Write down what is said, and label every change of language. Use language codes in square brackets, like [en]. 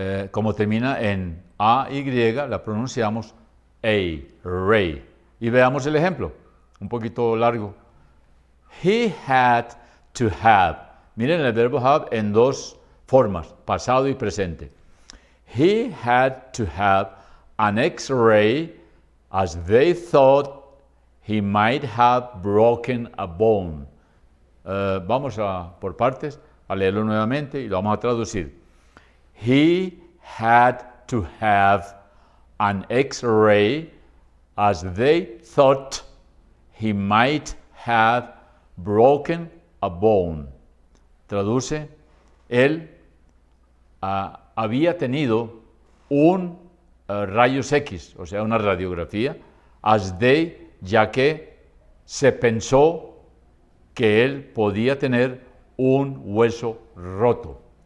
[es] Como termina en AY, la pronunciamos ray. Y veamos el ejemplo, un poquito largo. [en] He had to have. [es] Miren el verbo have en dos formas, pasado y presente. [en] He had to have an X-ray as they thought he might have broken a bone. [es] Vamos por partes a leerlo nuevamente y lo vamos a traducir. [en] He had to have an X-ray as they thought he might have broken a bone. [es] Traduce, él había tenido un rayos X, o sea, una radiografía, [en] as they, [es] ya que se pensó que él podía tener un hueso roto.